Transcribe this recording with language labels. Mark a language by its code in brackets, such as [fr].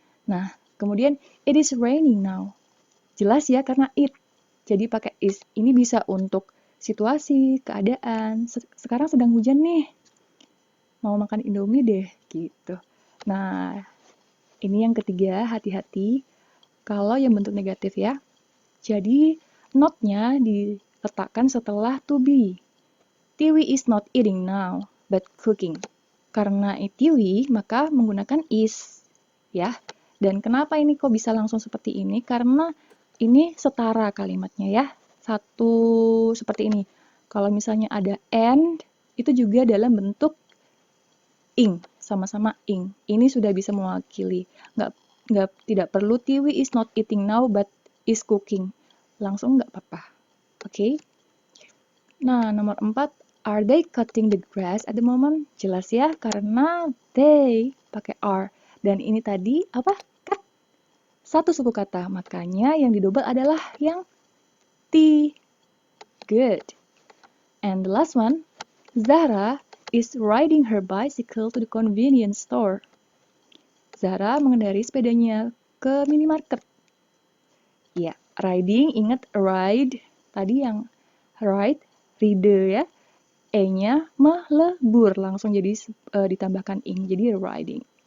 [id] Nah, kemudian [en] it is raining now. [id] Jelas ya karena it. Jadi pakai is. Ini bisa untuk situasi, keadaan. Sekarang sedang hujan nih. Mau makan Indomie deh, gitu. Nah, ini yang ketiga, hati-hati. Kalau yang bentuk negatif ya. Jadi, not-nya diletakkan setelah to be. [en] Tiwi is not eating now, but cooking. [id] Karena Tiwi, maka menggunakan is. Ya. Dan kenapa ini kok bisa langsung seperti ini? Karena ini setara kalimatnya ya. Satu seperti ini. Kalau misalnya ada and, itu juga dalam bentuk ing, sama-sama ing. Ini sudah bisa mewakili. Tidak perlu [en] Tiwi is not eating now but is cooking. [id] Langsung nggak apa-apa. Oke? Nah, nomor 4, [en] are they cutting the grass at the moment? [id] Jelas ya, karena they pakai are. Dan ini tadi apa? Cut. Satu suku kata, makanya yang didouble adalah yang T. [en] Good. And the last one, Zahra is riding her bicycle to the convenience store. [id] Zahra mengendarai sepedanya ke minimarket. Ya, riding, ingat ride. Tadi yang ride, ride ya. E-nya melebur, langsung jadi ditambahkan ing, jadi riding.